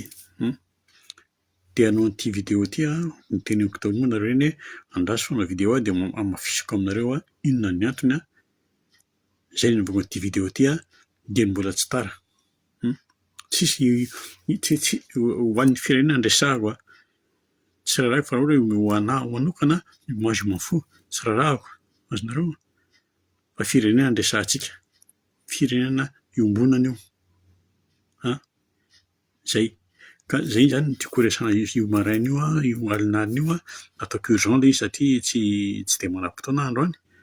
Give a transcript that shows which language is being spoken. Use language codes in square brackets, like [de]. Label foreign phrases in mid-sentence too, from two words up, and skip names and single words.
[mg] Dia hanao an'ity vidéo ity an, niteneniko tao moa nareo eny hoe andraso fa hanao vidéo dia amafisiko aminareo inona ny antony an. Zay no nahatonga an'ity vidéo ity an, dia mbola tsy tara. Tsisy ho an'ny firenena no resahako an, tsy rarahako fa raha ohatra hoe ho anahy manokana, [fr] moi je m'en fous, [mg] tsy rarahako, azonareo? Fa firenena no resahantsika, firenena iombonana io. Zay. Ka zay zany no tiako resahana io maraina io an, io alin'alina io an, ataoko urgent ilay izy satria tsy dia manam-potoana aho androany.